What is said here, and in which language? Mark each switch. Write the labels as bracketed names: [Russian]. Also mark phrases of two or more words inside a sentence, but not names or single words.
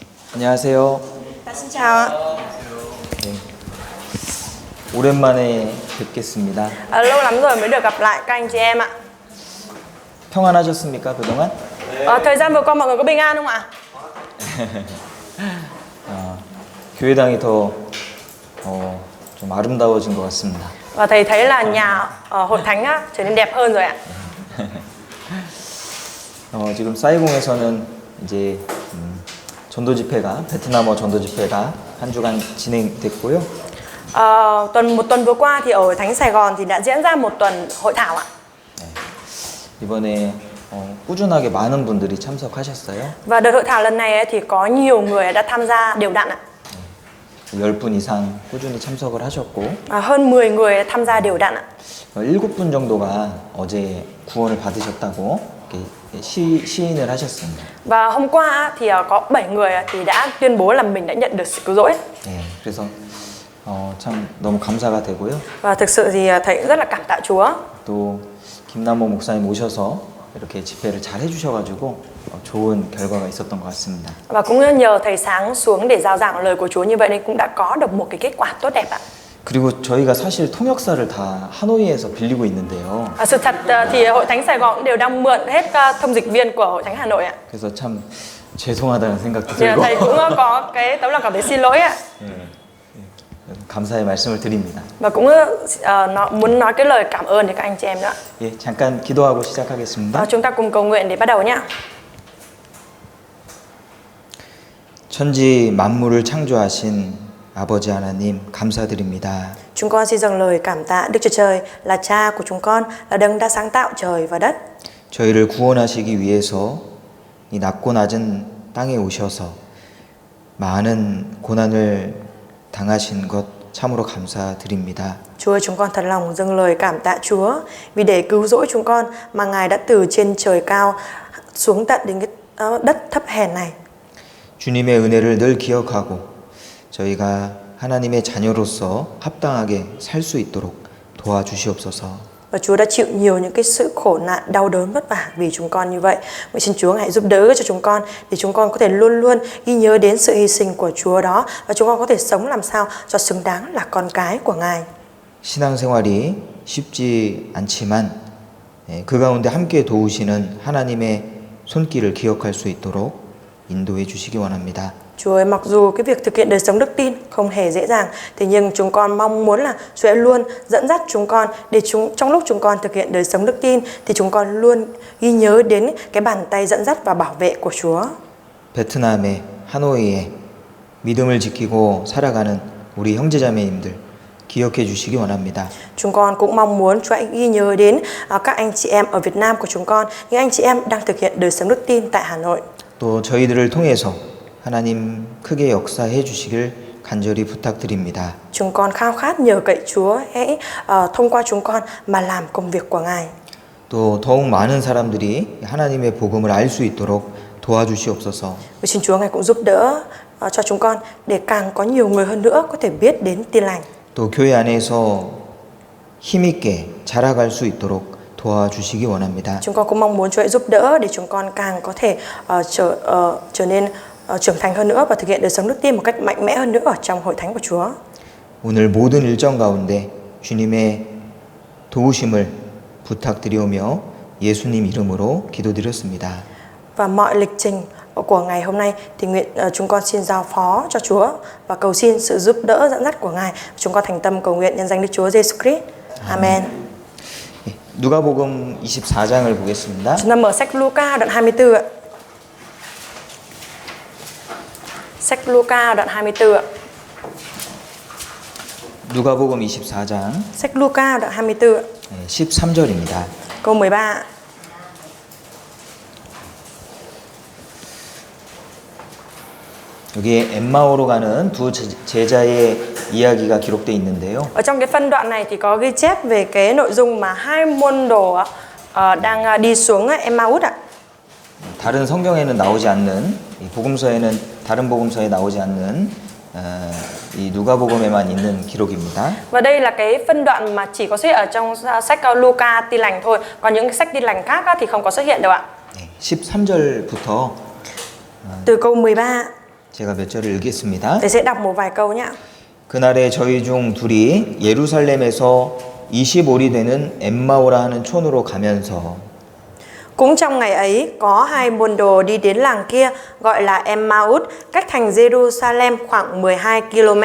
[Korean] 안녕하세요. [Vietnamese] Xin chào ạ. [Korean] 네. 오랜만에 뵙겠습니다. [Vietnamese] Lâu lắm rồi mới được gặp lại các anh chị em ạ. [Korean] 평안하셨습니까, 그동안? [Vietnamese] Thời gian vừa qua mọi người có bình an không ạ? [Korean] 교회당이 더 좀 아름다워진 것 같습니다. [Vietnamese] Và thầy thấy là nhà hội thánh á, trở nên đẹp hơn rồi ạ. [Korean] 지금 사이공에서는 이제 전도 집회가 베트남어 전도 집회가 한 주간 진행됐고요. [Vietnamese] Một tuần vừa qua thì ở hội thánh Sài Gòn thì đã diễn ra một tuần hội thảo ạ. [Korean] 이번에 꾸준하게 많은 분들이 참석하셨어요. [Vietnamese] Và đợt hội thảo lần này ấy, thì có nhiều người đã tham gia đều đặn ạ. [Korean] 10분 이상 꾸준히 참석을 하셨고 [Vietnamese] Hơn 10 người tham gia đều đặn ạ. [Korean] 7분 정도가 어제 구원을 받으셨다고 시인을 하셨습니다. [Vietnamese] Và hôm qua á, thì có 7 người thì đã tuyên bố là mình đã nhận được sự cứu rỗi. [Korean] 네, 그래서 참 너무 감사가 되고요. [Vietnamese] Và thực sự thì thầy rất là cảm tạ Chúa. [Korean] 또 김남모 목사님 오셔서 이렇게 집회를 잘 해주셔가지고 좋은 결과가 있었던 것 같습니다. [Vietnamese] Và cũng nhờ thầy Sáng xuống để giao giảng lời của Chúa như vậy nên cũng đã có được một cái kết quả tốt đẹp ạ. [Korean] 그리고 저희가 사실 통역사를 다 하노이에서 빌리고 있는데요. [Vietnamese] Sự thật thì hội thánh Sài Gòn cũng đều đang mượn hết thông dịch viên của hội thánh Hà Nội ạ. [Korean] 그래서 참 죄송하다는 생각도 [Vietnamese] Thì [Korean] 들고 [Vietnamese] thầy cũng có cái tấm lòng cảm thấy xin lỗi ạ. [Korean] 감사의 말씀을 드립니다. [Vietnamese] Và cũng muốn nói cái lời cảm ơn đến các anh chị em nữa. [Korean] 예, 잠깐 기도하고 시작하겠습니다. [Vietnamese] Chúng ta cùng cầu nguyện để bắt đầu nhé. [Korean] 천지 만물을 창조하신 아버지 하나님 감사드립니다. [Vietnamese] Chúng con xin dâng lời cảm tạ Đức Chúa Trời là Cha của chúng con, là Đấng đã sáng tạo trời và đất. [Korean] 저희를 구원하시기 위해서 이 낮고 낮은 땅에 오셔서 많은 고난을 당하신 것 참으로 감사드립니다. [Vietnamese] Chúa ơi, chúng con thật lòng dâng lời cảm tạ Chúa vì để cứu rỗi chúng con mà Ngài đã từ trên trời cao xuống tận đến cái đất thấp hèn này. [Korean] 주님의 은혜를 늘 기억하고 저희가 하나님의 자녀로서 합당하게 살 수 있도록 도와주시옵소서. [Vietnamese] Và Chúa đã chịu nhiều những cái sự khổ nạn, đau đớn, vất vả vì chúng con như vậy. Vậy xin Chúa hãy giúp đỡ cho chúng con để chúng con có thể luôn luôn ghi nhớ đến sự hy sinh của Chúa đó và chúng con có thể sống làm sao cho xứng đáng là con cái của Ngài. [Korean] 신앙생활이 쉽지 않지만 그 가운데 함께 도우시는 하나님의 손길을 기억할 수 있도록 인도해 주시기 원합니다. [Vietnamese] Chúa ơi, mặc dù cái việc thực hiện đời sống đức tin không hề dễ dàng, thế nhưng chúng con mong muốn là Chúa sẽ luôn dẫn dắt chúng con để trong lúc chúng con thực hiện đời sống đức tin thì chúng con luôn ghi nhớ đến cái bàn tay dẫn dắt và bảo vệ của Chúa. [Korean] 베트남의 하노이에 믿음을 지키고 살아가는 우리 형제자매님들 기억해 주시기 원합니다. [Vietnamese] Chúng con cũng mong muốn Chúa hãy ghi nhớ đến các anh chị em ở Việt Nam của chúng con, những anh chị em đang thực hiện đời sống đức tin tại Hà Nội. [Korean] 또 저희들을 통해서 하나님 크게 역사해 주시길 간절히 부탁드립니다. [Vietnamese] Chúng con khao khát nhờ cậy Chúa hãy thông qua chúng con mà làm công việc của Ngài. [Korean] 또 더욱 많은 사람들이 하나님의 복음을 알 수 있도록 도와주시옵소서. [Vietnamese] Xin Chúa Ngài cũng giúp đỡ cho chúng con để càng có nhiều người hơn nữa có thể biết đến tin lành. [Korean] 또 교회 안에서 힘있게 자라갈 수 있도록 도와주시기 원합니다. [Vietnamese] Chúng con cũng mong muốn Chúa hãy giúp đỡ để chúng con càng có thể trở nên trưởng thành hơn nữa và thực hiện đời sống đức tin một cách mạnh mẽ hơn nữa ở trong hội thánh của Chúa. [Korean] 오늘 모든 일정 가운데 주님의 도우심을 부탁드리오며 예수님 이름으로 기도드렸습니다. [Vietnamese] Và mọi lịch trình của ngày hôm nay thì chúng con xin giao phó cho Chúa và cầu xin sự giúp đỡ dẫn dắt của Ngài. Chúng con thành tâm cầu nguyện nhân danh Đức Chúa Giêsu Christ. Amen. [Korean] 누가복음 24장을 보겠습니다. [Vietnamese] Chúng ta mở sách Luca đoạn 24 ạ. Sách Luca đoạn 24 ạ. [Korean] 누가복음 24장 [Vietnamese] Sách Luca đoạn 24 ạ. [Korean] 13절입니다. [Vietnamese] Câu 13 ạ. [Korean] 여기에 엠마오로 가는 두 제자의 이야기가 기록되어 있는데요. [Vietnamese] Ở trong cái phân đoạn này thì có ghi chép về cái nội dung mà hai môn đồ đang đi xuống Emmaus ạ. [Korean] 다른 성경에는 나오지 않는 복음서에는 다른 복음서에 나오지 않는 이 누가복음에만 있는 기록입니다. [Vietnamese] Và đây là cái phân đoạn mà chỉ có xuất hiện ở trong sách Luca Tin lành thôi, còn những cái sách Tin lành khác thì không có xuất hiện đâu ạ. [Korean] 13절부터 [Vietnamese] Từ câu 13 [Korean] 제가 몇 절을 읽겠습니다. [Vietnamese] Thầy sẽ đọc một vài câu nhé. [Korean] 그날에 저희 중 둘이 예루살렘에서 25리 되는 엠마오라 하는 촌으로 가면서 [Vietnamese] Cũng trong ngày ấy, có hai môn đồ đi đến làng kia gọi là Emmaus, cách thành Jerusalem khoảng 12 km.